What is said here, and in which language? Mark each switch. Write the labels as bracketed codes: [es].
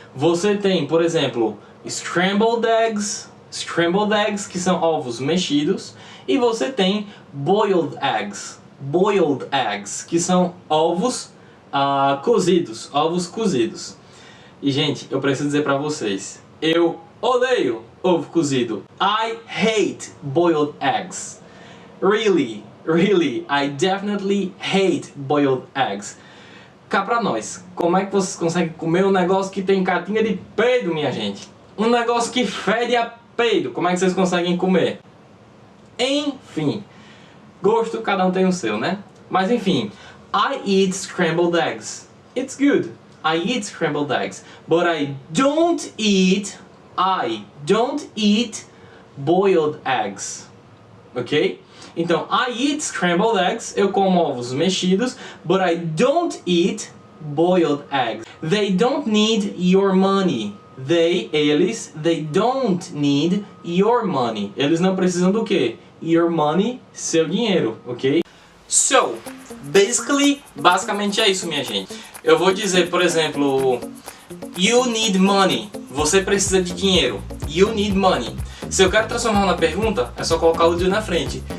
[pt] Você tem, por exemplo, scrambled eggs, que são ovos mexidos, e você tem boiled eggs, que são ovos cozidos, E gente, eu preciso dizer pra vocês, eu odeio ovo cozido. [en] I hate boiled eggs. Really, I definitely hate boiled eggs. [pt] Cá pra nós, como é que vocês conseguem comer um negócio que tem catinha de peido, minha gente? Um negócio que fede a peido, como é que vocês conseguem comer? Enfim, gosto cada um tem o seu, né? Mas enfim, [en] I eat scrambled eggs. It's good. I eat scrambled eggs. But I don't eat boiled eggs. Ok? [pt] Então, [en] I eat scrambled eggs. [pt] Eu como ovos mexidos. [en] But I don't eat boiled eggs. They don't need your money. [pt] Eles [en] don't need your money. [pt] Eles não precisam do quê? [en] Your money, [pt] seu dinheiro, ok? So, basicamente é isso, minha gente. Eu vou dizer, por exemplo, [en] you need money. [pt] Você precisa de dinheiro. [en] You need money. [pt] Se eu quero transformar na pergunta, é só colocar o do na frente.